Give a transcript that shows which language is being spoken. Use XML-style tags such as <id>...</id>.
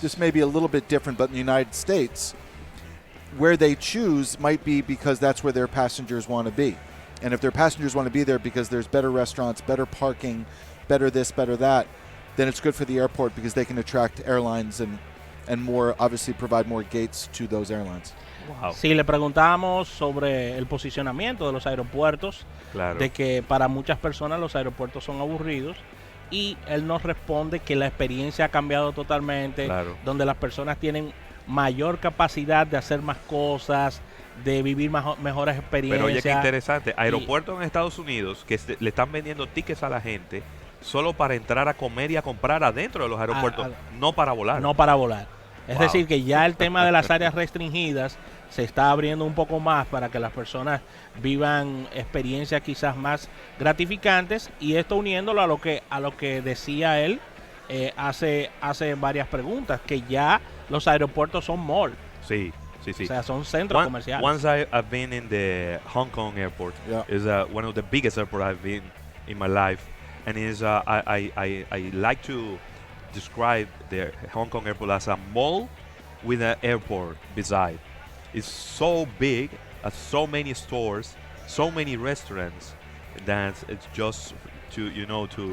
<en>This may be a little bit different, but in the United States, where they choose might be because that's where their passengers want to be. And if their passengers want to be there because there's better restaurants, better parking, better this, better that, then it's good for the airport because they can attract airlines and more, obviously provide more gates to those airlines. Wow.</en> <es>Sí, le preguntamos sobre el posicionamiento de los aeropuertos, Claro. de que para muchas personas los aeropuertos son aburridos, y él nos responde que la experiencia ha cambiado totalmente, Claro. donde las personas tienen mayor capacidad de hacer más cosas, de vivir mejores experiencias. Pero oye, qué interesante. Aeropuertos en Estados Unidos que le están vendiendo tickets a la gente solo para entrar a comer y a comprar adentro de los aeropuertos, no para volar. No para volar. Es Wow. decir, que ya el tema de las áreas restringidas se está abriendo un poco más para que las personas vivan experiencias quizás más gratificantes, y esto uniéndolo a lo que decía él hace varias preguntas, que ya los aeropuertos son mall, Sí, sí, sí. o sea, son centros comerciales.</es> <en>Once I've been in the Hong Kong airport. Yeah. Is one of the biggest airport I've been in my life, and is I like to describe the Hong Kong airport as a mall with an airport beside. It's so big, so many stores, so many restaurants, that it's just to.</en>